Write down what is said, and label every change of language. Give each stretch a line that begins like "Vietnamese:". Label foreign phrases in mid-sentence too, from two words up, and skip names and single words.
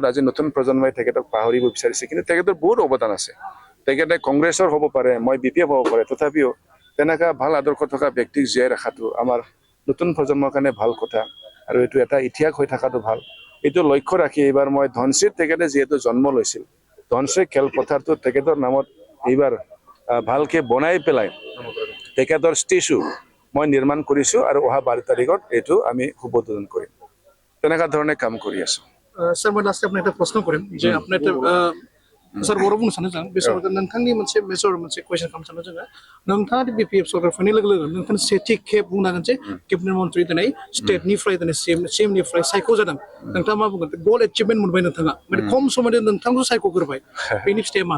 Assamese: আজি নতুন প্ৰজন্মই তেখেতক পাহৰিব বিচাৰিছে কিন্তু তেখেতৰ বহুত অৱদান আছে তেখেতে কংগ্ৰেছৰ হ'ব পাৰে মই BPF হ'ব পাৰে তথাপিও তেনেকা ভাল আদৰ্শ থকা ব্যক্তিক জীয়াই ৰখাটো আমাৰ নতুন প্ৰজন্মৰ কাৰণে ভাল কথা আৰু এইটো এটা ইতিহাস হৈ থকাটো ভাল এইটো লক্ষ্য ৰাখি এইবাৰ মই ধনশীত তেখেতে যিহেতু জন্ম লৈছিল ধনশী খেলপথাৰটো তেখেতৰ নামত এইবাৰ ভালকে বনাই পেলাই তেখেতৰ ষ্টেচু মই নিৰ্মাণ কৰিছো আৰু অহা 12 তাৰিখত এইটো আমি শুভ উদ্বোধন কৰিম তেনেকা ধৰণে কাম কৰি আছো স্যার মই লাস্টে আপনাকে একটা প্রশ্ন করেন যে আপনি
Bodo: सार बर' बुंनो सानो जों बे समाव नोंथांनि मोनसे मेजर मोनसे कुइसन खालामनो सानो जोङो नोंथाङा BPF सरकार फैनाय लोगो लोगो नोंथांनि सेथि खेब बुंनांगोन जे केबिनेट मन्थ्रि दिनै स्टेटनिफ्राय दिनै CM-निफ्राय सायख' जादों नोंथाङा मा बुंगोन गल एचिभमेन्ट मोनबाय नोंथाङा माने खम समावनो नोंथांखौ सायख'ग्रोबाय बेनि फिथाइया मा